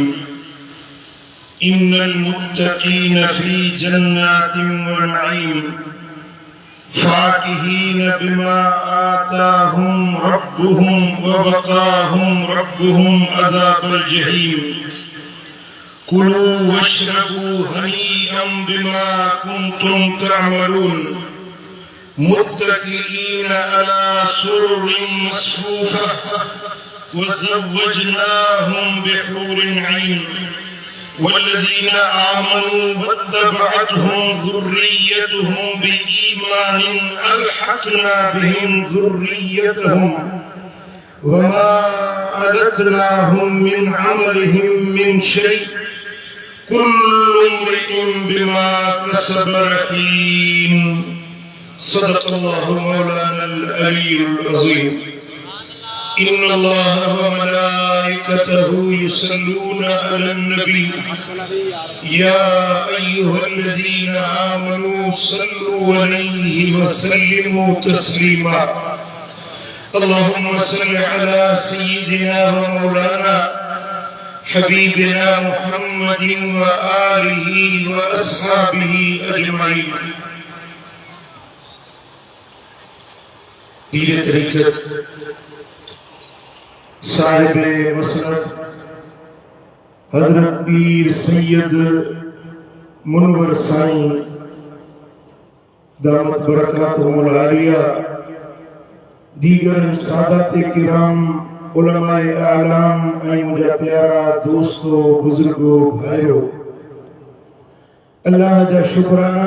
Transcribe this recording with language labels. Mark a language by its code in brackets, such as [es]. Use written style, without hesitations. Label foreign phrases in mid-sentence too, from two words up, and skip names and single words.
[ar] إن المتقين في جنات ونعيم فاكهين بما آتاهم ربهم ووقاهم ربهم عذاب الجحيم. كلوا واشربوا هنيئا بما كنتم تعملون متقين على سرر مصفوفة وزوجناهم بحور عين. والذين آمنوا واتبعتهم ذريتهم بإيمان ألحقنا بهم ذريتهم وما ألتناهم من عملهم من شيء. كل امرئ بما كسب رهين. صدق الله مولانا العلي العظيم. إن الله وملائكته يصلون على النبي يا أيها الذين آمنوا صلوا عليه وسلموا تسليما. اللهم صل على سيدنا ومولانا حبيبنا محمد وآله وأصحابه أجمعين. [sd] पीर तरीक़त साहिबे मसनद हज़रत पीर सैयद मुनव्वर साईं [ar] دامت بركاته العالية, [sd] दीगर सादाते किराम, उलमाए आलाम ऐं मुंहिंजा प्यारा दोस्तों बुजुर्गो भाइयों, अल्लाह जा शुक्राना।